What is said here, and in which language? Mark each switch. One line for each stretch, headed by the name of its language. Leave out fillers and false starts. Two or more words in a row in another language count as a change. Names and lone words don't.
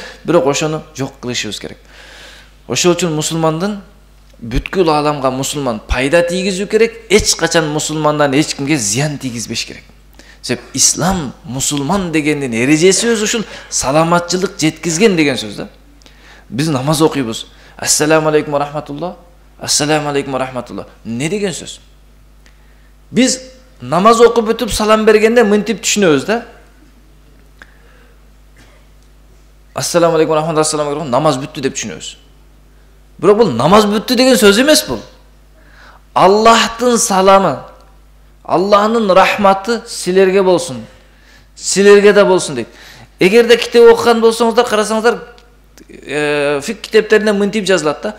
Kyrgyz: Бирок ошону жок кылышыбыз керек. Ошол үчүн мусулмандын бүткүл ааламга мусулман пайда тийгизүү керек, эч качан мусулмандан эч кимге зыян тийгизбеш керек. Себеп ислам мусулман дегендин эрежеси өзү ушул саламатчылык жеткизген деген сөз да. Биз намаз окуйбуз.
Arabic: السلام عليكم ورحمة الله. السلام عليكم ورحمة الله.
Kyrgyz: Не деген сөз? Биз намаз окуп бүтүп салам бергенде мынтип түшүнөбүз да.
Arabic: السلام عليكم ورحمة الله، السلام عليكم,
Kyrgyz: намаз бүттү деп түшүнөбүз. Бирок бул намаз бүттү деген сөз эмес бул. Аллахтын саламы, Аллахтын рахматы силерге болсун. Силерге да болсун дейт. Эгерде китеп окуган болсоңуздар, карасаңыздар, фик китептеринде мынтип жазылат да.